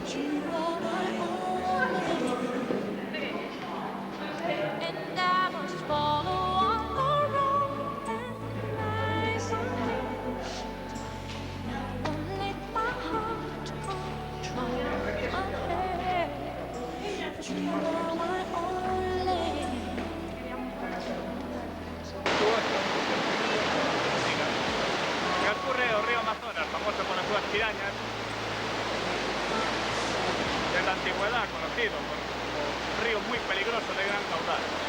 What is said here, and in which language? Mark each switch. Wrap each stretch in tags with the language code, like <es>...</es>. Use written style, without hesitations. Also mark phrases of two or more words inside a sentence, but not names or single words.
<en>You are my only, and I must follow on the road that lies unreached. I won't let my heart control my head. You are my only.</en> <es>Transcurre o río Amazonas, famoso por las súas pirañas, desde la antigüedad conocido como un río muy peligroso de gran caudal.</es>